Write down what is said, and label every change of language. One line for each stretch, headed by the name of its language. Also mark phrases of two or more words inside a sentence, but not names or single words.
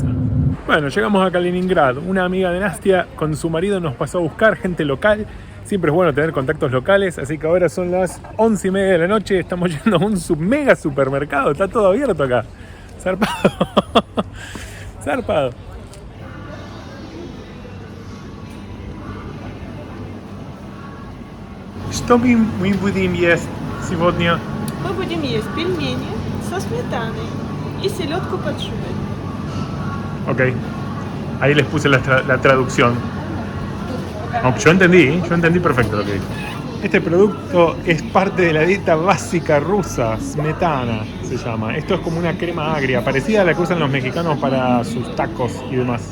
Spanish: Bueno, llegamos a Kaliningrad. Una amiga de Nastia con su marido nos pasó a buscar, gente local. Siempre es bueno tener contactos locales, así que ahora son las 11:30 de la noche, estamos yendo a un mega supermercado, está todo abierto acá. Zarpado. Zarpado.
Russian: Что мы будем есть сегодня? Мы будем есть пельмени со сметаной и селедку под шубой.
Spanish: Ok, ahí les puse la traducción. Aunque yo entendí perfecto lo que dijo. Este producto es parte de la dieta básica rusa, smetana se llama. Esto es como una crema agria, parecida a la que usan los mexicanos para sus tacos y demás.